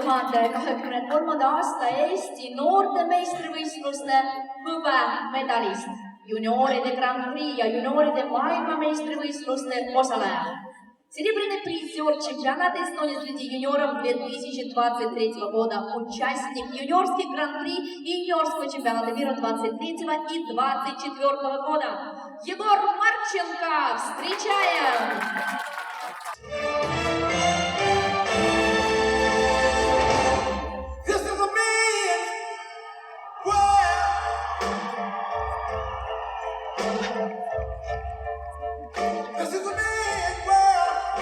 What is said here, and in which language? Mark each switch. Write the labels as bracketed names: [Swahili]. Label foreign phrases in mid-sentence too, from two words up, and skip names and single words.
[Estonian] 2023. aasta Eesti noorte meistrivõistluste hõbemedalist, junioride Grand Prix ja junioride maailmameistrivõistluste osaleja. [Russian] Серебряный призер чемпионата Эстонии среди юниоров 2023 года, участник юниорских гран-при и юниорского чемпионата мира 23 и 24 года. Егор Марченко, встречаем! [English] This is a man's world. This is a man's world.